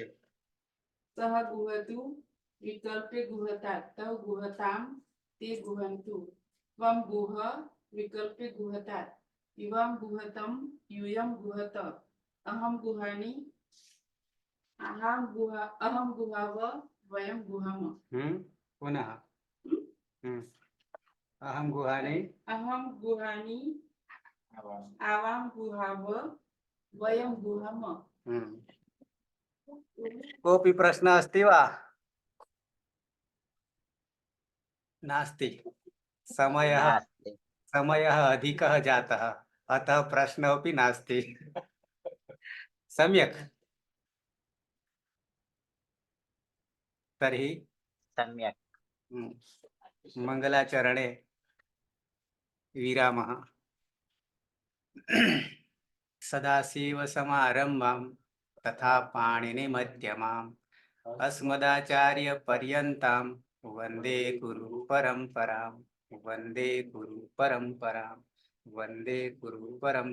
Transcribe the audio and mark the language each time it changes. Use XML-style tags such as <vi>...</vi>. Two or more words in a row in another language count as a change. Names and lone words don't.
<sa>सह गुहतु विकल्पे गुहतात तौ गुहताम ते गुहन्तु त्वम गुह विकल्पे गुहतात युवाम गुहतम युयम गुहत अहम गुहानी अहम गुहाव वयम गुहाम. पुनः. अहम गुहानी आवाम गुहाव वयम गुहाम. कोऽपि प्रश्नः अस्ति वा? नास्ति. समयः अधिकः जातः, अतः प्रश्नः अपि नास्ति. सम्यक्. तर्हि सम्यक्. मङ्गलाचरणे विरामः. सदाशिव समारंभाम तथा पाणीनी मध्यमाम अस्मदाचार्य पर्यंताम वंदे गुरु परंपराम वंदे गुरु परंपराम वंदे गुरु परंपराम વંદે ગુરુ પરંપરામ વંદે ગુરુ પરંપરામ.</sa>